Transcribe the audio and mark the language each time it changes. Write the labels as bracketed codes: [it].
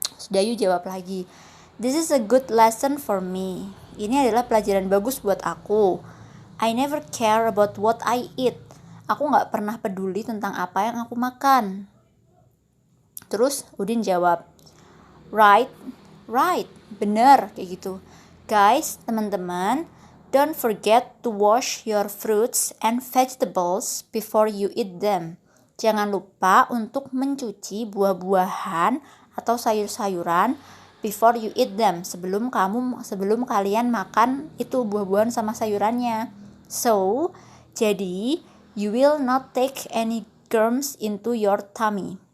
[id] Dayu jawab lagi, [en] this is a good lesson for me. [id] Ini adalah pelajaran bagus buat aku. [en] I never care about what I eat. [id] Aku nggak pernah peduli tentang apa yang aku makan. Terus Udin jawab, right, bener kayak gitu. [en] Guys, [id] teman-teman, [en] don't forget to wash your fruits and vegetables before you eat them. [id] Jangan lupa untuk mencuci buah-buahan atau sayur-sayuran [en] before you eat them. [id] Sebelum kalian makan itu buah-buahan sama sayurannya. [en] So, [id] jadi [en] you will not take any germs into your tummy.